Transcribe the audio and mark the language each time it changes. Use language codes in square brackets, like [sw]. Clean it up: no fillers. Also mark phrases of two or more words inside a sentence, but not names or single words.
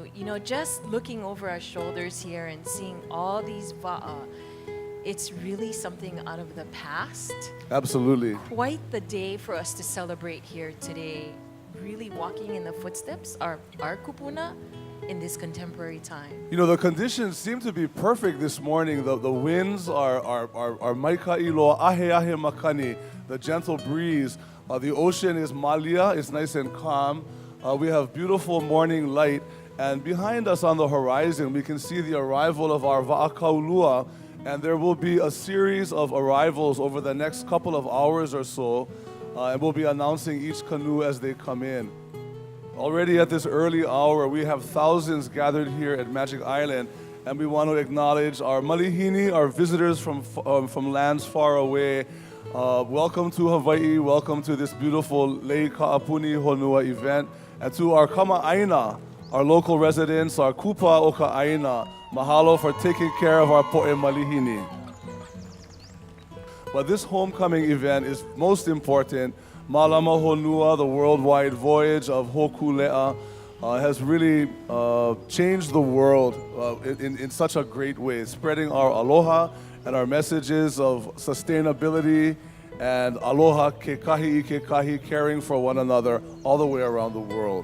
[en] You know, just looking over our shoulders here and seeing all these waʻa, it's really something out of the past. Absolutely. Quite the day for us to celebrate here today. Really walking in the footsteps of our kupuna in this contemporary time. You know, the conditions seem to be perfect this morning. The winds are [haw] maikai loa ahe ahe makani, [en] the gentle breeze. The ocean is malia, it's nice and calm. We have beautiful morning light. And behind us on the horizon, we can see the arrival of our wa'akaulua. And there will be a series of arrivals over the next couple of hours or so. And we'll be announcing each canoe as they come in. Already at this early hour, we have thousands gathered here at Magic Island, and we want to acknowledge our malihini, our visitors from lands far away. Welcome to Hawaii, welcome to this beautiful Lei Ka'apuni Honua event, and to our kama'aina, our local residents, our [haw] kupa o ka'aina. [en] Mahalo for taking care of our [haw] po'e malihini. [en] But this homecoming event is most important. Malama Honua, the worldwide voyage of Hōkūleʻa, has really changed the world in such a great way, spreading our aloha and our messages of sustainability and [haw] aloha ke kahi, [en] caring for one another all the way around the world.